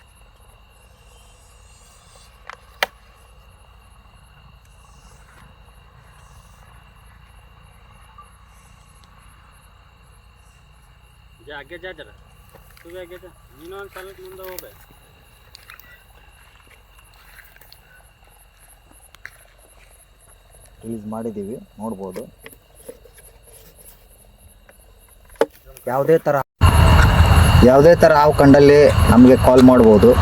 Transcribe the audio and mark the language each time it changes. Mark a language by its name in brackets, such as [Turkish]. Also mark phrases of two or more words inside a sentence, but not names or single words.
[Hindi] जा आगे जा, जरा तू भी आगे जा. [Kannada] ನೀನು ಒಂದು ಸ್ವಲ್ಪ ಮುಂದೆ ಹೋಗ್ಬೇಕು. ರಿಲೀಸ್ ಮಾಡಿದ್ದೀವಿ, ನೋಡ್ಬೋದು. ಯಾವುದೇ ಥರ ಹಾವು ಕಂಡಲ್ಲಿ ನಮಗೆ ಕಾಲ್ ಮಾಡ್ಬೋದು.